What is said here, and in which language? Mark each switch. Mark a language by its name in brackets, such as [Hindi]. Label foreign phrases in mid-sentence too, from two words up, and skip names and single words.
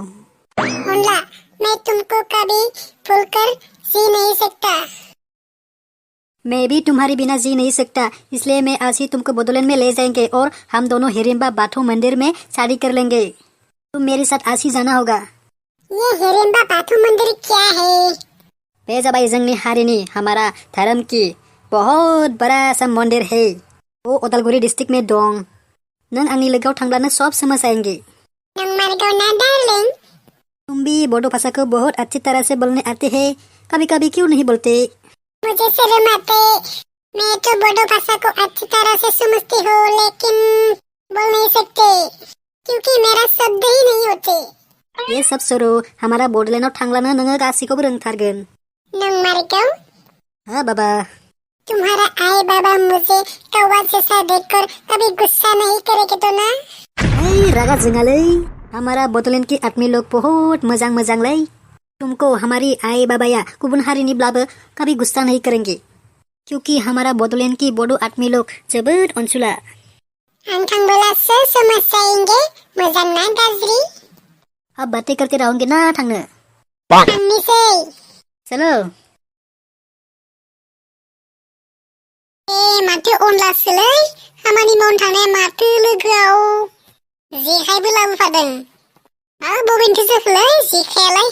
[Hindi] मुल्ला, मैं तुमको कभी भूलकर जी नहीं सकता। मैं भी तुम्हारे बिना जी नहीं सकता, इसलिए मैं आज ही तुमको बोडोलैंड में ले जाएंगे और हम दोनों हिडिंबा बाथौ मंदिर में शादी कर लेंगे। तुम मेरे साथ आज ही जाना होगा। ये हिडिंबा बाथौ मंदिर क्या है? [Bodo] बे जाबाय जोंनि हारिनि [Hindi] हमारा धर्म की बहुत बड़ा सा मंदिर है। वो उदालगुरि डिस्ट्रिक्ट में दं। [Bodo] नों आंनि लोगोआव थांब्लानो सब समझ आएंगे। नंमारगौ ना डार्लिंग? [Hindi] तुम भी बोडो भाषा को बहुत अच्छी तरह से बोलने आते हैं, कभी कभी क्यों नहीं बोलते? मुझे शर्म आते। मैं तो बोडो भाषा को अच्छी तरह से समझती हूँ, लेकिन बोल नहीं सकते क्योंकि मेरा शब्द ही नहीं होते। ये सब छोड़ो, हमारा [Bodo] बोडोलैंडआव थांब्लानो नोङो गासैखौबो रोंथारगोन। नंमारगौ? [Hindi] हाँ बाबा। तुम्हारा आई बाबा मुझे कौवा जैसा देखकर कभी गुस्सा नहीं करेंगे तो ना? [Bodo] रागा जोङालै, [Hindi] हमारा बोडोलैंड के आदमी लोग बहुत [Bodo] मोजां मोजांलै। [Hindi] तुमको हमारी [Bodo] आई बाबाया गुबुन हारिनिब्लाबो [Hindi] कभी गुस्सा नहीं करेंगे, क्योंकि हमारा बोडोलैंड की बोडो आदमी लोग [Bodo] जोबोद अनसुला। [Hindi] हम थांबोलासो समझ जाएंगे, [Bodo] मोजां ना गाज्रि? [Hindi] अब बातें करते रहोगे ना थांनो? [Bodo] थांनोसै। [Hindi] चलो। [Bodo] माथो अनलासोलै, खामानि मावनो थांनाया माथो लोगोआव जेखाइबो लाबोफादों। बबेनिथो जोखोलै जेखायालाय?